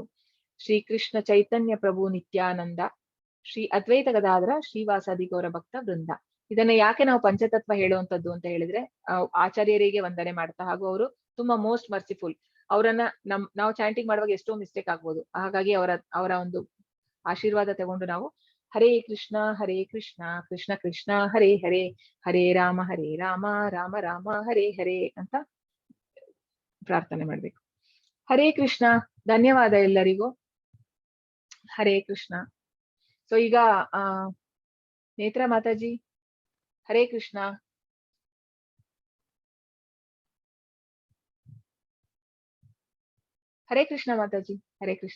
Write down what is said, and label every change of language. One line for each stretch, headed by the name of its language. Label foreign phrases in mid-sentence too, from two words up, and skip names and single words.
Kannada: ಶ್ರೀ ಕೃಷ್ಣ ಚೈತನ್ಯ ಪ್ರಭು ನಿತ್ಯಾನಂದ ಶ್ರೀ ಅದ್ವೈತ ಗದಾಧರ ಶ್ರೀವಾಸಾದಿ ಗೌರ ಭಕ್ತ ವೃಂದ. ಇದನ್ನ ಯಾಕೆ ನಾವು ಪಂಚತತ್ವ ಹೇಳುವಂತದ್ದು ಅಂತ ಹೇಳಿದ್ರೆ, ಆಚಾರ್ಯರಿಗೆ ವಂದನೆ ಮಾಡ್ತಾ, ಹಾಗೂ ಅವರು ತುಂಬಾ
English: most merciful.
Kannada: ಅವರನ್ನ ನಾವು ಚಾಂಟಿಂಗ್ ಮಾಡುವಾಗ ಎಷ್ಟೋ ಮಿಸ್ಟೇಕ್ ಆಗ್ಬೋದು, ಹಾಗಾಗಿ ಅವರ ಒಂದು ಆಶೀರ್ವಾದ ತಗೊಂಡು ನಾವು
Sanskrit: ಹರೇ ಕೃಷ್ಣ ಕೃಷ್ಣ ಕೃಷ್ಣ ಹರೇ ಹರೇ, ಹರೇ ರಾಮ ರಾಮ ರಾಮ ಹರೇ ಹರೇ
Kannada: ಅಂತ ಪ್ರಾರ್ಥನೆ ಮಾಡ್ಬೇಕು.
Sanskrit: ಹರೇ ಕೃಷ್ಣ.
Kannada: ಧನ್ಯವಾದ ಎಲ್ಲರಿಗೂ.
Sanskrit: ಹರೇ ಕೃಷ್ಣ.
Kannada: ಸೊ ಈಗ ನೇತ್ರ ಮಾತಾಜಿ,
Sanskrit: ಹರೇ ಕೃಷ್ಣ. ಹರೇ ಕೃಷ್ಣ ಮಾತಾಜಿ, ಹರೇ ಕೃಷ್ಣ.